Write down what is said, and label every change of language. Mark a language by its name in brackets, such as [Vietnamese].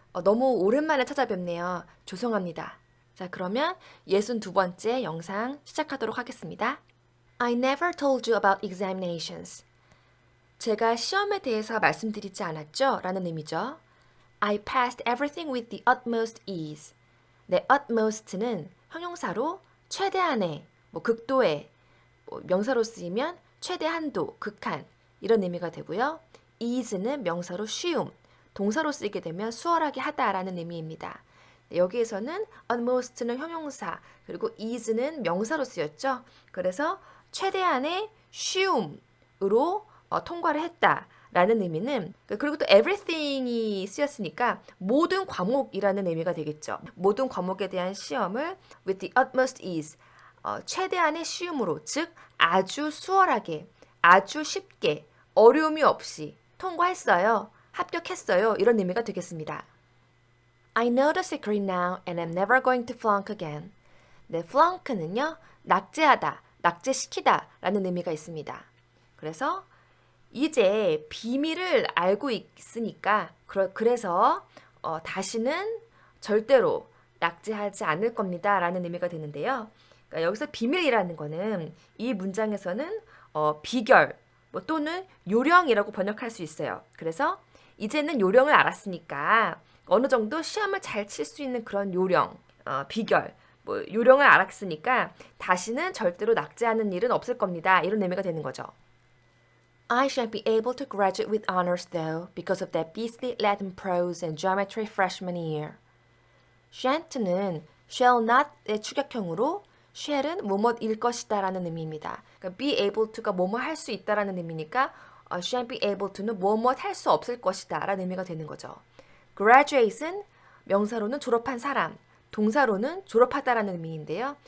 [Korean] 너무 오랜만에 찾아뵙네요. 죄송합니다. 자, 그러면 62번째 영상 시작하도록 하겠습니다. [English] I never told you about examinations. [Korean] 제가 시험에 대해서 말씀드리지 않았죠? 라는 의미죠. [English] I passed everything with the utmost ease. [Korean] 네, utmost는 형용사로 최대한의, 극도의, 명사로 쓰이면 최대한도, 극한 이런 의미가 되고요. ease는 명사로 쉬움, 동사로 쓰이게 되면 수월하게 하다라는 의미입니다. 네, 여기에서는 utmost는 형용사, 그리고 ease는 명사로 쓰였죠. 그래서 최대한의 쉬움으로 통과를 했다라는 의미는, 그리고 또 everything이 쓰였으니까 모든 과목이라는 의미가 되겠죠. 모든 과목에 대한 시험을 [English] with the utmost ease, [Korean] 최대한의 쉬움으로, 즉 아주 수월하게, 아주 쉽게, 어려움이 없이 통과했어요. 합격했어요. 이런 의미가 되겠습니다. [English] I know the secret now and I'm never going to flunk again. [Korean] 네, flunk는요, 낙제하다, 낙제시키다 라는 의미가 있습니다. 그래서 이제 비밀을 알고 있으니까 그래서 다시는 절대로 낙제하지 않을 겁니다 라는 의미가 되는데요. 그러니까 여기서 비밀이라는 거는 이 문장에서는 비결 또는 요령이라고 번역할 수 있어요. 그래서 이제는 요령을 알았으니까 어느 정도 시험을 잘 칠 수 있는 그런 요령, 비결, 요령을 알았으니까 다시는 절대로 낙제하는 일은 없을 겁니다. 이런 의미가 되는 거죠. [English] I shan't be able to graduate with honors though because of that beastly Latin prose and geometry freshman year. [Korean] sha'n't는 [English] shall not [Korean] 의 추격형으로 shall은 뭐뭐일 것이다 라는 의미입니다. 그러니까 [English] be able to [Korean] 가 뭐뭐 할 수 있다 라는 의미니까 [English] shan't be able to [Korean] 는 뭐뭐 할 수 없을 것이다 라는 의미가 되는 거죠. graduate은 명사로는 졸업한 사람, 동사로는 졸업하다라는 의미인데요.